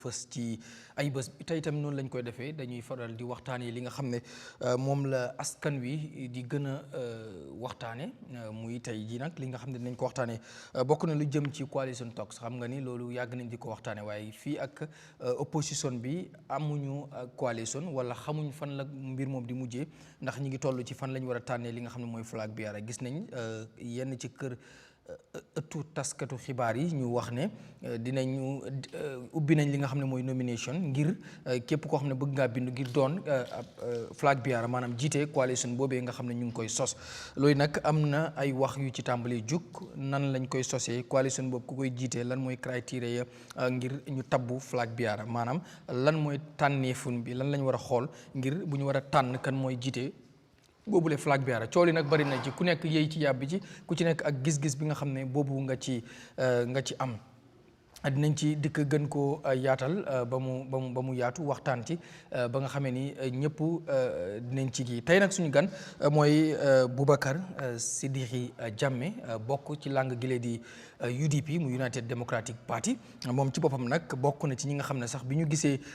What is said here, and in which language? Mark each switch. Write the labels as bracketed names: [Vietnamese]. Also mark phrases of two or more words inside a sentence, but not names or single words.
[Wolof] fës ci ay bés bi tey itam noonu lañ koy defee dañuy faral di waxtaanee li nga xam ne moom la askan wi di gën a waxtaane muy tey jii nag li nga xam ne dinañ ko waxtaanee bokk na lu jëm ci [English] coalition talks [Wolof] xam nga ni loolu yàgg nañ di ko waxtaane waaye fii ak opposition bi amuñu coalition wala xamuñ fan la mbir moom di mujjee ndax ñi ngi toll ci fan lañ war a tànnee li nga xam ne mooy flag bi yara gis nañ yenn ci kër ëttu taskatu xibaar yi ñu wax ne dinañu ubbi nañ li nga xam ne mooy nomination ngir képp koo xam ne bëgg ngaa bindu ngir doon [English] flag bearer [Wolof] maanaam jiite coalition boobee nga xam ne ñu ngi koy sos loolu nag am na ay wax yu ci tàmbalee jug nan lañ koy sosee coalition boobu ku koy jiite lan mooy criteria ngir ñu tabbu [English] flag bearer [Wolof] maanaam lan mooy tànneefun bi lan lañ war a xool ngir bu ñu war a tànn kan mooy jiite boobule [English] flag bearer [Wolof] coow li nag bari na ci ku nekk yéy ci yàbbi ci ku ci nekk ak gis-gis bi nga xam ne boobu nga ci am dinañ ci dikk gën koo yaatal ba mu yaatu waxtaan ci ba nga xamee ni ñëpp dinañ ci kii tey nag suñu gan mooy Bubacarr Sidiqi Jammeh bokk ci langue gile di UDP mu United Democratic Party moom ci boppam nag bokk na ci ñi nga xam ne sax bi ñu gisee